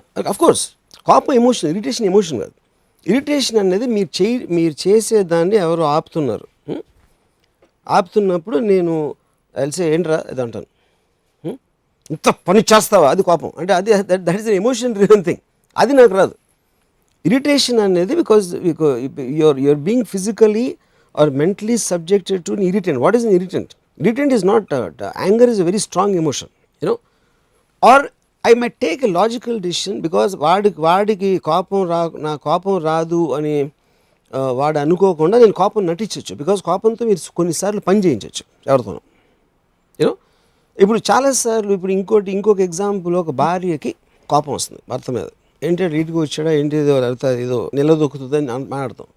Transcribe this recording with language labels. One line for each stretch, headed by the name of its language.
Telugu: Of course కోపం emotion, irritation emotion కాదు. Irritation అనేది మీరు చేసే దాన్ని ఎవరు ఆపుతున్నారు, ఆపుతున్నప్పుడు నేను తెలిసే ఏంట్రా ఇది అంటాను, ఇంత పని చేస్తావా, అది కోపం. అంటే అది
English: that is emotion driven thing,
Telugu: అది నాకు రాదు. ఇరిటేషన్ అనేది
English: Because you're being physically or mentally subjected to irritant. What is an irritant? Irritant is not, anger is a very strong emotion, you know. Or I might take a logical decision because
Telugu: వాడికి నా కోపం రాదు అని వాడు అనుకోకుండా నేను కోపం నటించవచ్చు. Because కోపంతో మీరు కొన్నిసార్లు పని చేయించవచ్చు ఎవరితోనో, యూనో. ఇప్పుడు చాలాసార్లు ఇప్పుడు ఇంకొక ఎగ్జాంపుల్, ఒక భార్యకి కోపం వస్తుంది భర్త మీద, ఏంటంటే ఇంటికి వచ్చాడా ఏంటి, ఏదో నిలదొక్కుతుందని మాట్లాడతాం.